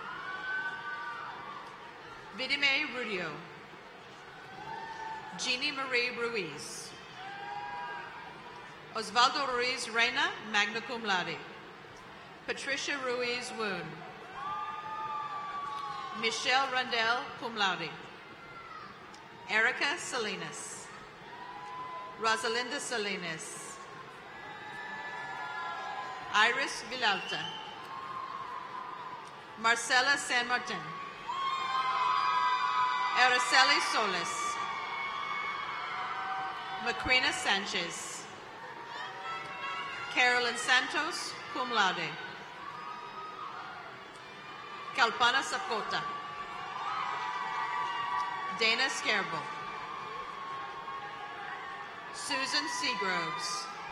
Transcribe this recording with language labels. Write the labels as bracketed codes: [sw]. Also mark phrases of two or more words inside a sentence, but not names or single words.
[en] Vidime Rudio. Jeannie Marie Ruiz. Osvaldo Ruiz Reina, [la] magna cum laude. [en] Patricia Ruiz Woon. Michelle Rundell, [la] cum laude. [en] Erica Salinas. Rosalinda Salinas. Iris Villalta. Marcela San Martin. Araceli Solis. Macrina Sanchez. Carolyn Santos, [la] cum laude. [en] Kalpana Sapkota. Dana Scarbo. Susan Seagroves.